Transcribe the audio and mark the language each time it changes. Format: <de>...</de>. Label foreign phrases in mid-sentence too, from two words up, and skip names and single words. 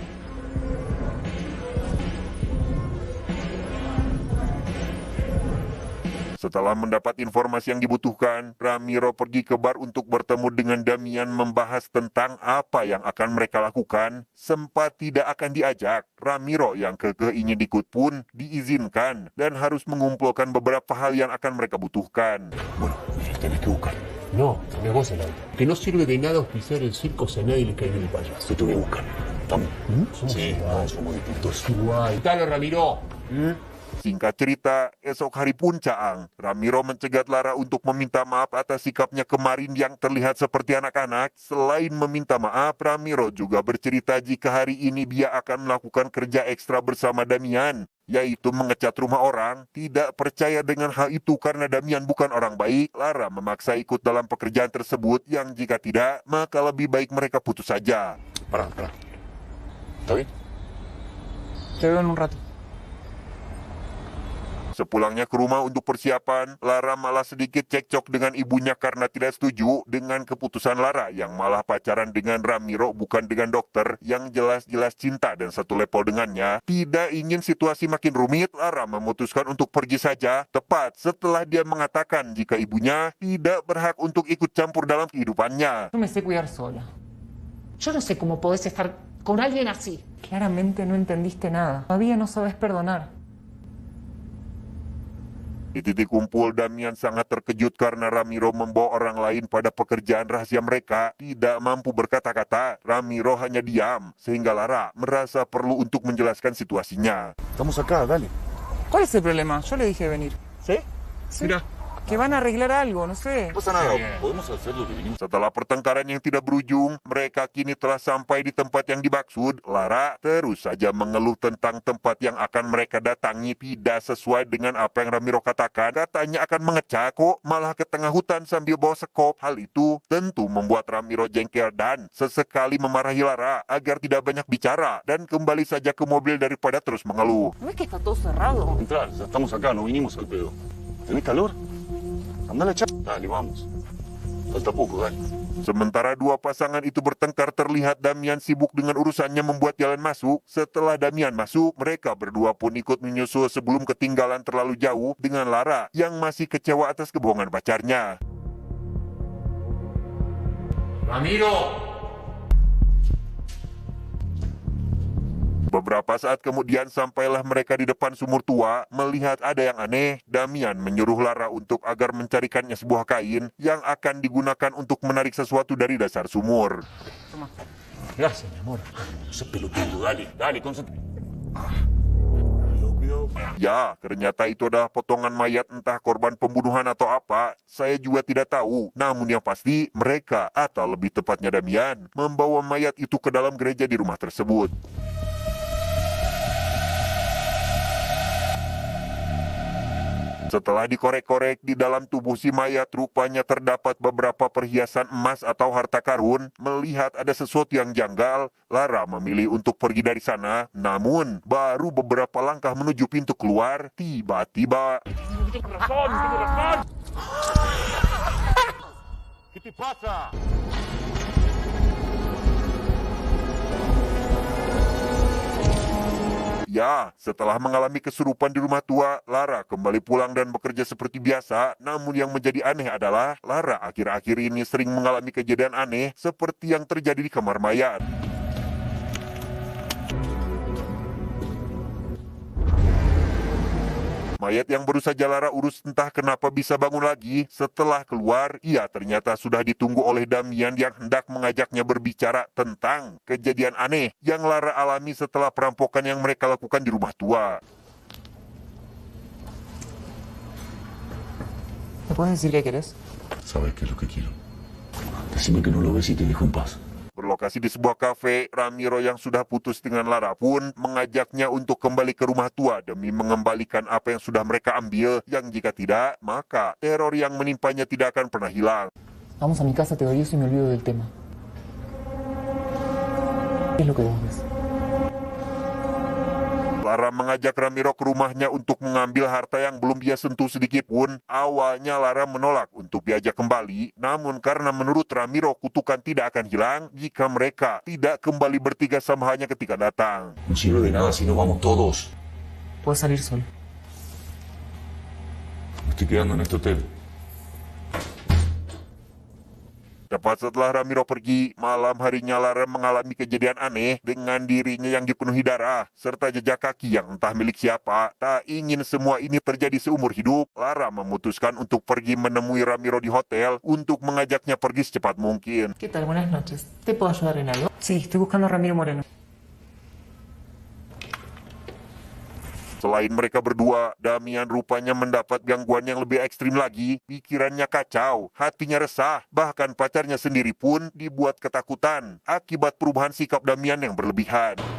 <id>Setelah mendapat informasi yang dibutuhkan, Ramiro pergi ke bar untuk bertemu dengan Damian membahas tentang apa yang akan mereka lakukan. Sempat tidak akan diajak, Ramiro yang kekeh ingin ikut pun diizinkan dan harus mengumpulkan beberapa hal yang akan mereka butuhkan.</id> <es>Bueno, tenés que buscar. No, negocia el auto. Que no sirve de nada auspiciar el circo si a nadie le cae bien el payaso. Te voy a buscar. ¿Estamos? Somos Sí, igual. somos distintos. Igual. Dale, Ramiro.</es> <id>Singkat cerita, esok hari pun caang, Ramiro mencegat Lara untuk meminta maaf atas sikapnya kemarin yang terlihat seperti anak-anak. Selain meminta maaf, Ramiro juga bercerita jika hari ini dia akan melakukan kerja ekstra bersama Damian, yaitu mengecat rumah orang. Tidak percaya dengan hal itu karena Damian bukan orang baik, Lara memaksa ikut dalam pekerjaan tersebut yang jika tidak, maka lebih baik mereka putus saja.</id> <es>Pará. ¿Está bien? Te veo en un rato.</es> <id>Sepulangnya ke rumah untuk persiapan, Lara malah sedikit cekcok dengan ibunya karena tidak setuju dengan keputusan Lara yang malah pacaran dengan Ramiro bukan dengan dokter yang jelas-jelas cinta dan satu level dengannya. Tidak ingin situasi makin rumit, Lara memutuskan untuk pergi saja tepat setelah dia mengatakan jika ibunya tidak berhak untuk ikut campur dalam kehidupannya.</id> <es>Yo me sé cuidar sola. Yo no sé cómo podés estar con alguien así. Claramente no entendiste nada. Todavía no sabes perdonar.</es> <id>Di titik kumpul, Damian sangat terkejut karena Ramiro membawa orang lain pada pekerjaan rahasia mereka. Tidak mampu berkata-kata, Ramiro hanya diam, sehingga Lara merasa perlu untuk menjelaskan situasinya.</id> <es>Estamos acá, dale. ¿Cuál es el problema? Yo le dije venir. ¿Sí? Sí. Mira. Que van a arreglar algo, no sé. No pasa nada, podemos hacer lo que vinimos.</es> <id>Setelah pertengkaran yang tidak berujung, mereka kini telah sampai di tempat yang dimaksud. Lara terus saja mengeluh tentang tempat yang akan mereka datangi tidak sesuai dengan apa yang Ramiro katakan. Katanya akan mengecat kok, malah ke tengah hutan sambil bawa sekop. Hal itu tentu membuat Ramiro jengkel dan sesekali memarahi Lara agar tidak banyak bicara dan kembali saja ke mobil daripada terus mengeluh.</id> <es>¿No es que está todo cerrado? Entrar, ya estamos acá, no vinimos al pedo. ¿Tenés calor? Andale, dale, vamos. Falta poco, dale.</es> <id>Sementara dua pasangan itu bertengkar, terlihat Damian sibuk dengan urusannya membuat jalan masuk. Setelah Damian masuk, mereka berdua pun ikut menyusul sebelum ketinggalan terlalu jauh dengan Lara yang masih kecewa atas kebohongan pacarnya. Ramiro. Beberapa saat kemudian sampailah mereka di depan sumur tua. Melihat ada yang aneh, Damian menyuruh Lara untuk agar mencarikannya sebuah kain yang akan digunakan untuk menarik sesuatu dari dasar sumur.</id> <es>Gracias, mi amor. No seas pelotudo, dale, concéntrate. Cuidado.</es> <id>Ya, ternyata itu adalah potongan mayat entah korban pembunuhan atau apa. Saya juga tidak tahu. Namun yang pasti, mereka atau lebih tepatnya Damian membawa mayat itu ke dalam gereja di rumah tersebut. Setelah dikorek-korek di dalam tubuh si mayat, rupanya terdapat beberapa perhiasan emas atau harta karun. Melihat ada sesuatu yang janggal, Lara memilih untuk pergi dari sana. Namun, baru beberapa langkah menuju pintu keluar, tiba-tiba</id> <es>¿Qué te pasa?</es> <id>ya, setelah mengalami kesurupan di rumah tua, Lara kembali pulang dan bekerja seperti biasa. Namun yang menjadi aneh adalah, Lara akhir-akhir ini sering mengalami kejadian aneh seperti yang terjadi di kamar mayat. Mayat yang baru saja Lara urus entah kenapa bisa bangun lagi. Setelah keluar, ia ternyata sudah ditunggu oleh Damian yang hendak mengajaknya berbicara tentang kejadian aneh yang Lara alami setelah perampokan yang mereka lakukan di rumah tua.</id> <es>¿Me puedes decir qué querés? ¿Sabes qué es lo que quiero? Decime que no lo ves y te dejo en paz.</es> <id>Berlokasi di sebuah kafe, Ramiro yang sudah putus dengan Lara pun mengajaknya untuk kembali ke rumah tua demi mengembalikan apa yang sudah mereka ambil, yang jika tidak, maka teror yang menimpanya tidak akan pernah hilang.</id> <es>Vamos a mi casa, te doy eso y me olvido del tema. ¿Qué es lo que vos ves?</es> <id>Lara mengajak Ramiro ke rumahnya untuk mengambil harta yang belum dia sentuh sedikit pun. Awalnya Lara menolak untuk diajak kembali, namun karena menurut Ramiro kutukan tidak akan hilang jika mereka tidak kembali bertiga sama hanya ketika datang.</id> <es>No sirve de nada si nos vamos todos. Puedo salir solo. Me estoy quedando en este hotel.</es> <id>Tepat setelah Ramiro pergi, malam harinya Lara mengalami kejadian aneh dengan dirinya yang dipenuhi darah, serta jejak kaki yang entah milik siapa. Tak ingin semua ini terjadi seumur hidup, Lara memutuskan untuk pergi menemui Ramiro di hotel untuk mengajaknya pergi secepat mungkin.</id> <es>¿Qué tal? Buenas noches. ¿Te puedo ayudar en algo? Sí, estoy buscando a Ramiro Moreno.</es> <id>Selain mereka berdua, Damian rupanya mendapat gangguan yang lebih ekstrim lagi. Pikirannya kacau, hatinya resah, bahkan pacarnya sendiri pun dibuat ketakutan akibat perubahan sikap Damian yang berlebihan.</id>